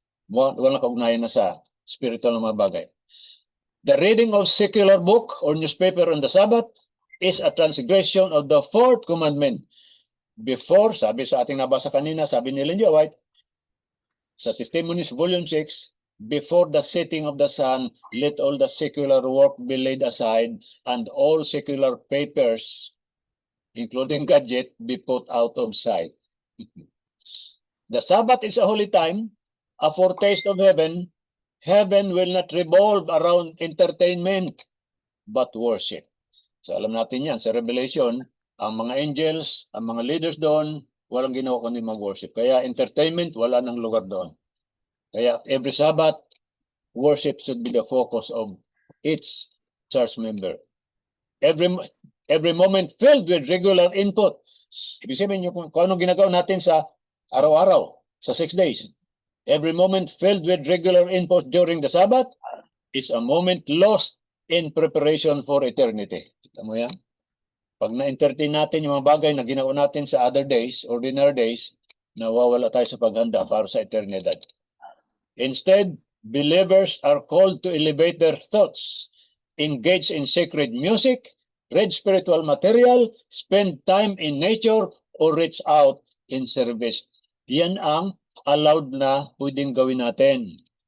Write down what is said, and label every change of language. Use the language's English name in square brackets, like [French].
[Filipino] Walang kaugnayan na sa spiritual na mga bagay. [English] The reading of secular book or newspaper on the Sabbath is a transgression of the fourth commandment. Before, [Filipino] sabi sa ating nabasa kanina, sabi ni [English] Ellen G. White, sa Testimonies Volume 6, before the setting of the sun, let all the secular work be laid aside, and all secular papers, including gadget, be put out of sight. The Sabbath is a holy time, a foretaste of heaven. Heaven will not revolve around entertainment, but worship. [Filipino] So alam natin yan, sa Revelation, ang mga angels, ang mga leaders doon, walang ginawa kundi mag-worship. Kaya entertainment, wala nang lugar doon. [English] Kaya every Sabbath, worship should be the focus of each church member. Every moment filled with regular input. [Filipino] Ibig sabihin nyo kung anong ginagawa natin sa araw-araw, sa 6 days. [English] Every moment filled with regular input during the Sabbath is a moment lost in preparation for eternity. [Filipino] Kita mo yan? Pag na-entertain natin yung mga bagay na ginawa natin sa [English] other days, ordinary days, [Filipino] nawawala tayo sa paghanda para sa eternidad. [English] Instead, believers are called to elevate their thoughts, engage in sacred music, read spiritual material, spend time in nature, or reach out in service. [Filipino] Yan ang allowed na pwedeng gawin natin.